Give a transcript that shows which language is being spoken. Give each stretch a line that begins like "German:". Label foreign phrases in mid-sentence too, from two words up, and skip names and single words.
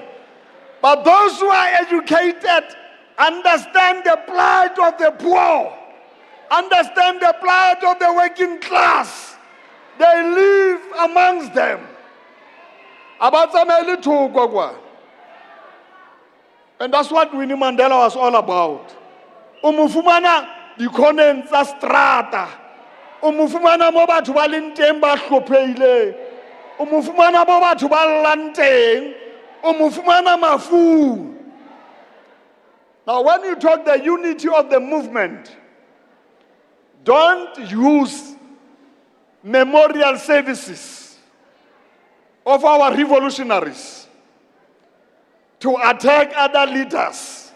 English: But those who are educated understand the plight of the poor, understand the plight of the working class. They live amongst them. And that's what Winnie Mandela was all about.
Southern Sotho: Umufumana dikhonen tsa strata. Umufumana mo batho ba leng teng ba hlopheile. Umufumana mo batho ba llang teng. Umufumana mafu.
English: Now when you talk the unity of the movement, don't use memorial services of our revolutionaries to attack other leaders.